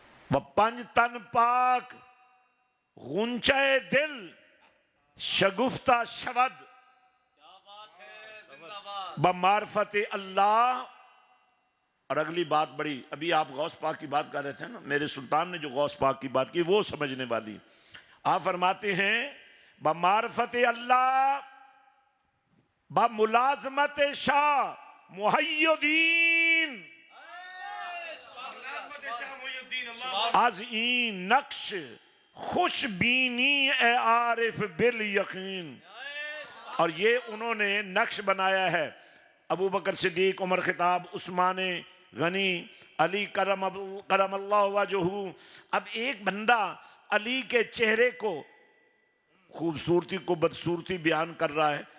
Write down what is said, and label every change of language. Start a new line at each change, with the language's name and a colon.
Persian: و پنج تن پاک غنچہ دل شگفتہ شود بمعرفت اللہ.
Urdu: اور اگلی بات بڑی، ابھی آپ غوث پاک کی بات کر رہے تھے نا، میرے سلطان نے جو غوث پاک کی بات کی وہ سمجھنے والی. آپ فرماتے ہیں
Persian: بمعرفت اللہ بملازمت شاہ محی الدین، از این نقش خوش بینی اے عارف بالیقین.
Urdu: اور یہ انہوں نے نقش بنایا ہے، ابو بکر صدیق، عمر خطاب، عثمان غنی، علی کرم اللہ وجہہ. اب ایک بندہ علی کے چہرے کو، خوبصورتی کو بدصورتی بیان کر رہا ہے.